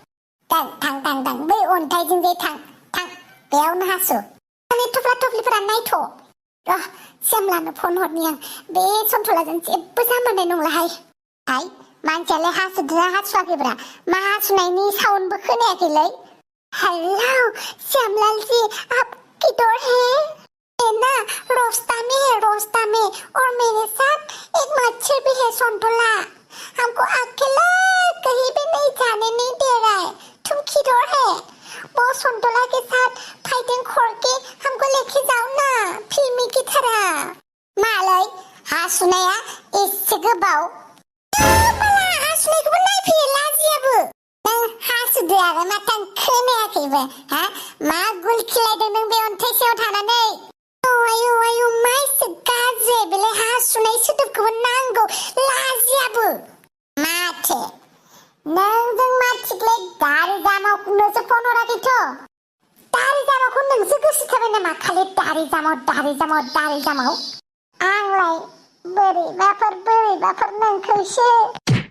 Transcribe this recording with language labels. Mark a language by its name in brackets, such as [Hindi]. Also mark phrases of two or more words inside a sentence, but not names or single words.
[Bodo] थां बै अन्थाइजों जे थां बेयावनो हासु माने थफ्ला थफ्लिफोरा नायथ' र' श्यामलानो फन हरनि आं बे सन्थलाजों जेबो जामारनाय नंलाहाय हाय मानसियालाय हासुदोंना हासुवाखैब्रा मा हासुनायनि साउन्डबो खोनायाखैलै हेलो [Hindi] श्यामलाल जी आप किधर हैं ना रोस्ता में और मेरे साथ एक मच्छर भी है सन्थला हमको अकेला कहीं भी नहीं जाने नहीं दे रहा है तुम किधर है वो सन्थला के साथ फाइटिंग करके हमको लेके जाओ ना फिल्मी की तरह [Bodo] मालाय हासुनाया एसे गोबाव माला हासुनायखौबो नायफैयो लाजियाबो नों हासुदो आरो माथो आं खोनायाखैबो हा मा गुल खिलायदों नों बे अन्थाइ सायाव थानानै आयु मा एसे गाज्रि बेलाय हासुनाय सोदोबखौबो नांगौ लाजियाबो माथो नोंजों माथिखलाय दारि जामावनोसो फन हराखैथ' दारि जामावखौ नोंसो गोसोथाबाय नामा खालि दारि जामाव आंलाय बोरैबाफोर नोंखौसो